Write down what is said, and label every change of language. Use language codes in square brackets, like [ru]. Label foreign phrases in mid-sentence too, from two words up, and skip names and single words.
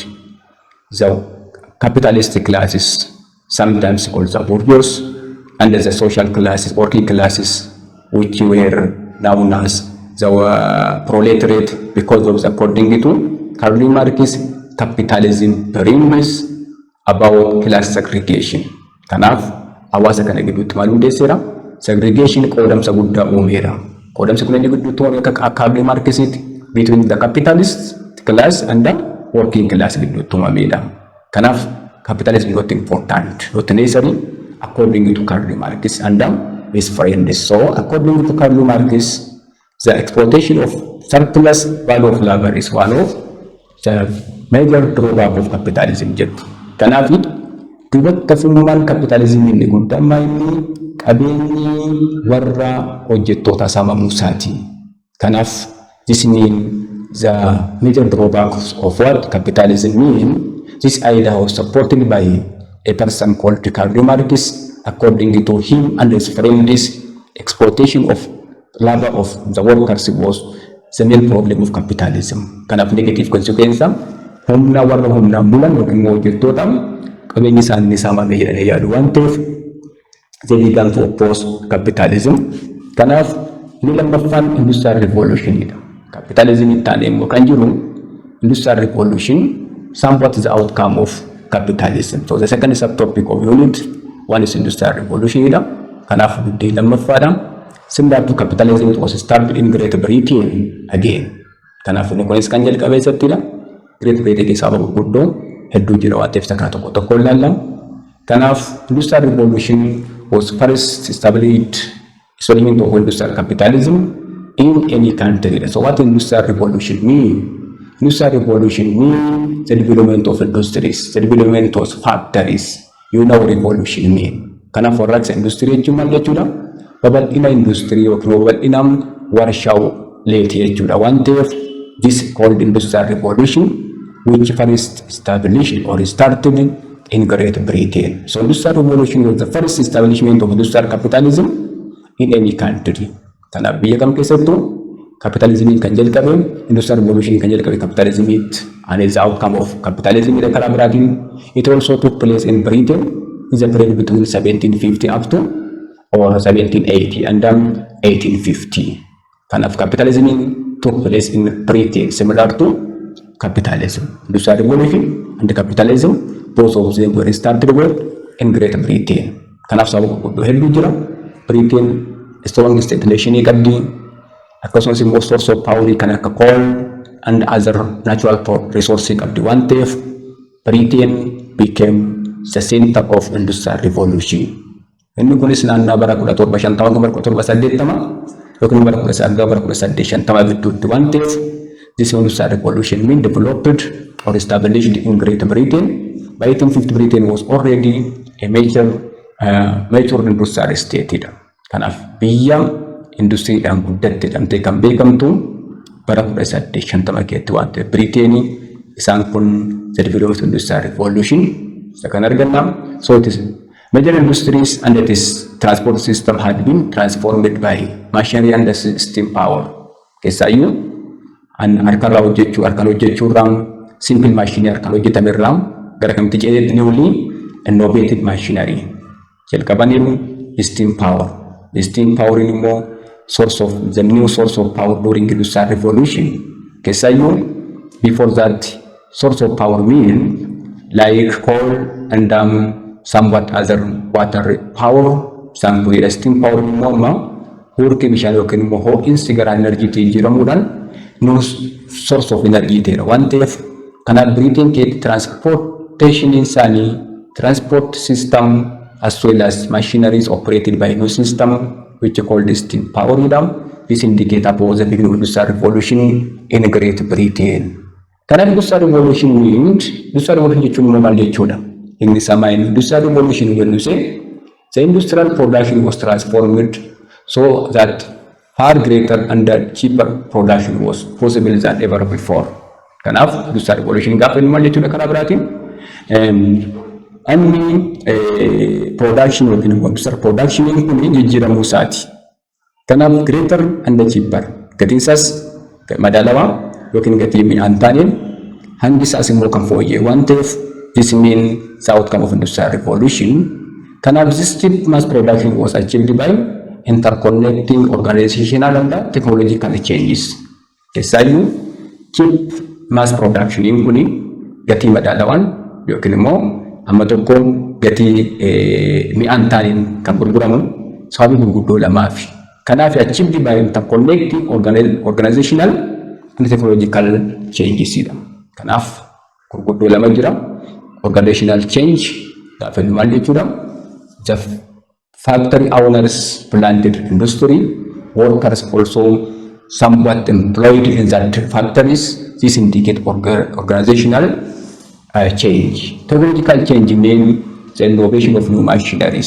[en] The capitalist classes, sometimes called the bourgeois, and the social classes, working classes, which were known as the proletariat, because of the according to Karl Marx, capitalism brings about class segregation. [om] Kanaaf hawaasa kana gidduutti maal hundeesseera? Segregation qoodamsa guddaa uumeera. Qoodamsa kun inni gidduutti uume akka Karl Marxitti [en] between the capitalist class and the working class [om] gidduutti uumameedha. [en] Kanaaf capitalism is not important, not necessary according to Karl Marx and his friends. So according to Karl Marx, the exploitation of surplus value of labor is one of the major drawback of capitalism. [om] Kanaaf dubartafummaan capitalism inni guddaan inni qabeenyi warra hojjettoota saamamuu isaati. [en] Kanaaf this means the major drawbacks of what capitalism mean. This idea was supported by a person called Karl Marx. According to him and his friends, exploitation of labor of the workers was the main problem of capitalism. [om] Kanaaf [en] negative consequence [om] humna warra humna bulan yookiin immoo hojjettoota qabeenyi isaanii saamame jedhanii yaadu waan ta'eef [en] they began to oppose capitalism. [om] Kanaaf inni lammaffaan [en] industrial revolution [om] dha. [en] Capitalism [om] ittaanee immoo kan jiru [en] industrial revolution, somewhat the outcome of capitalism. So the second subtopic of unit one is industrial revolution dha. [om] Kanaaf guddee lammaffaadha. [en] Similar to capitalism, it was started in Great Britain again. [om] Kanaaf inni kunis kan jalqabe eessattidha? Great Britain keessaa gurguddoo hedduu jira waan ta'eef takka tokko ilaalla. [en] Kanaaf industrial revolution was first established establishment of industrial capitalism in any country. So what industrial revolution mean? Industrial revolution mean the development of industries, the development of factories. You know revolution mean. [om] Kanaaf warraaqsa industry jechuun maal jechuudha? Babal'ina industry yookiin babal'ina warshaa leetii jechuudha waan ta'eef [en] this called industrial revolution which first established or started in Great Britain. So industrial revolution was the first establishment of industrial capitalism in any country. [om] Kanaaf biyya kam keessattuu capitalism kan jalqabe [en] industrial revolution [om] kan jalqabe [en] capitalism and is the outcome of capitalism in the [om] karaa biraatiin. [en] It also took place in Britain in the period between 1750 up to or 1780 and 1850. Kanaaf capitalism took place in Britain similar to capitalism. Industrial revolution and capitalism, both of them were started with in Great Britain. [om] Kanaaf sababa gurguddoo hedduu jira. Britain [en] strongest nation [om] qabdi. Akkasumas immoo [en] source of power [om] kan akka [en] coal and other natural resources [om] qabdi waan ta'eef [en] Britain became the center of industrial revolution. [om] Inni kunis naannoo bara 1750 yookiin bara 1850 gidduutti waan ta'eef [en] this industrial revolution mean developed or established in Great Britain. By 1850 Britain was already a major industrial state. [om] Kanaaf biyya industriidhaan guddatte jedhamtee kan beekamtu bara 1850 keetti waan ta'eef Britain isaan kun [en] the development industrial revolution [om] isa kan arganna. [en] So it is major industries and its transport system had been transformed by machinery and steam power. [om] Keessaayyuu harkaan hojjechuurraan [en] simple machinery [om] harkaan hojjetamerraan gara kamitti jedhee [en] newly innovative machinery [om] jalqabaniiru [en] steam power. The steam power immoo the new source of power during industrial revolution. Keessaayyuu before that source of power mean like coal and somewhat other water power. Some with steam power immoo [om] hurki bishaan yookiin immoo ho'iinsi gara energy jijjiiramuudhaan [en] new source of energy [om] ta'eera waan ta'eef kanaaf Britain keetti [en] transportation isaanii transport system as well as machineries operated by new system which called steam power. This indicates about the beginning of industrial revolution in Great Britain. [om] Kanaaf [en] industrial revolution means industrial revolution [om] jechuun maal jechuudha? Inni samaa'in [en] industrial revolution when you say the industrial production was transformed so that far greater and cheaper production was possible than ever before. [om] Kanaaf [en] industrial revolution [om] gaafa inni maal jechuudha karaa biraatiin Anni production yookiin [en] industrial production [om] kun jijjiiramuu isaati. Kanaaf [en] greater and cheaper [om] gatiin isaas madaalawaa yookiin gatii mi'aan taaneen hangi isaas immoo kan fooyyee waan ta'eef [en] this mean the outcome of industrial revolution. Kanaaf this cheap mass production was achieved by interconnecting organizational and technological changes. [om] Keessaayyuu [en] cheap mass production [om] kun gatii madaalawaan yookiin immoo amma tokko gatii mi'aan taaniin kan gurguramu sababii gurguddoo lamaafi. [en] Kanaaf achieved by interconnecting organizational and technological changes. [om] Kanaaf gurguddoo lama jira. [en] Organizational change [om] gaafa maal jechuudha? [en] The factory owners planted industry, workers also somewhat employed in that factories. This indicate organizational change. Technological change means the innovation of new machineries.